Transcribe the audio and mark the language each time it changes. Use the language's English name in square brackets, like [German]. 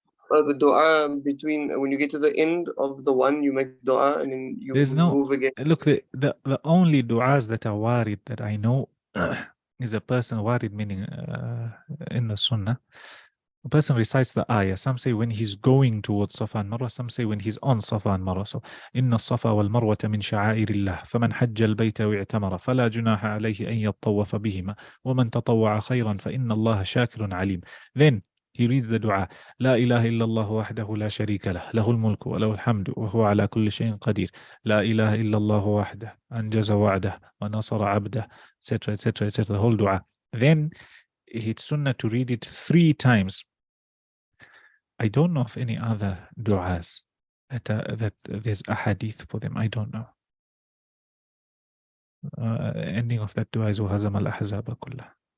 [English] The dua between, when you get to the end of the one, you make dua and then you There's no, move again. look, the only du'as that are warid that I know is a person, warid meaning in the sunnah. A person recites the ayah. Some say when he's going towards Safa and Marwa. Some say when he's on Safa and Marwa. [Arabic] So, إن الصفا والمروة من شعائر الله فمن حج البيت واعتمر فلا جناح عليه أن يطوف بهما ومن تطوع خيرا فإن الله شاكر عليم. [English] Then he reads the dua. [Arabic] لا إله إلا الله وحده لا شريك له له الملك وله الحمد وهو على كل شيء قدير. لا إله إلا الله وحده أنجز وعده ونصر عبده, [English] etc., etc., etc. The whole dua. Then it's sunnah to read it 3 times. I don't know of any other du'as that there's a hadith for them. I don't know. Ending of that dua is [Arabic] وهزم الأحزاب كلها.